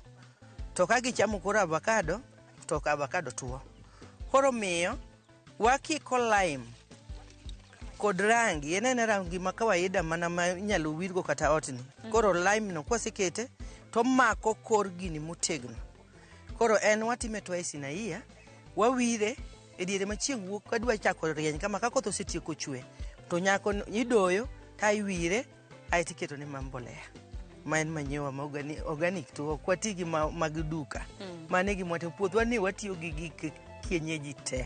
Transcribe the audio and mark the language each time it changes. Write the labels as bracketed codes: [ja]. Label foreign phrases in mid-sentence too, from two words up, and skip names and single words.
[luo] To ka gichamo kor avocado, to avocado tuwo. Koro miyo wakiko lime kod rangi, en rangi ma kawaida mana ma inyalo wirgo kata otni. Koro lime no kwasekete to mako kor gini motegno. Koro en watime [en] twice in a year, [luo] wawire e diere ma chieng' wuok ka dwa chako rieny kama ka koth osetieko chwe, to nyako idoyo ta iwire aito iketo ne mbolea. Ma en manyiwa ma organic, to ok wati gi mag duka. Mane gi mwato puothwa ni watiyo gi gik kienyeji te.